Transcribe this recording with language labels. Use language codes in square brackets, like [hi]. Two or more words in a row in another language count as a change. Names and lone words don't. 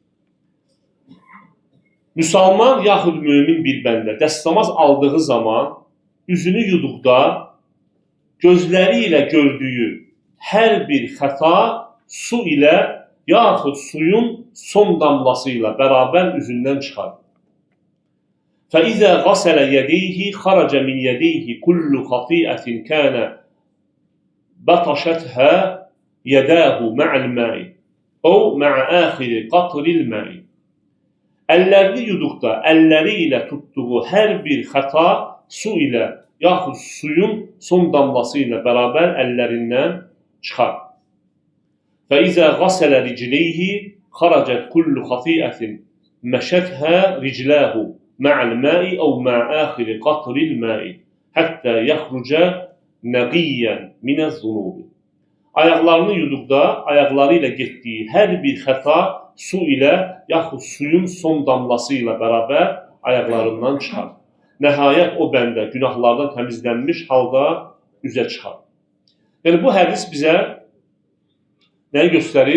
[az] Müsəlman yaxud mömin bir bəndə dəstəmaz aldığı zaman üzünü yuduqda gözləri ilə gördüyü hər bir xəta su ilə yaxud suyun son damlası ilə bərabər üzündən çıxar. [ar] فَإِذَا غَسَلَ يَدَيْهِ خَرَجَ مِنْ يَدَيْهِ كُلُّ خَطِيئَةٍ كَانَ بَطَشَتْهَا يَدَاهُ مَعَ الْمَاءِ أَوْ مَعَ آخِرِ قَطْرِ الْمَاءِ. [az] Əllərini yuduqda əlləri ilə tutduğu hər bir xəta su ilə yaxud suyun son damlası ilə bərabər əllərindən çıxar. [ar] فَإِذَا غَسَلَ رِجْلَيْهِ خَرَجَتْ كُلُّ خَطِيئَةٍ مَشَتْهَا رِجْلَاهُ مَعَ الْمَاءِ أَوْ مَعَ آخِرِ قَطْرِ الْمَاءِ حَتَّى يَخْرُجَ نَقِيًّا مِنَ الذُّنُوبِ. [az] Ayaqlarını yuduqda ayaqları ilə getdiyi hər bir xəta su ilə yaxud suyun son damlası ilə bərabər ayaqlarından çıxar. Nəhayət o bəndə günahlardan təmizlənmiş halda üzə çıxar. Yəni bu hədis bizə nəyi göstərir?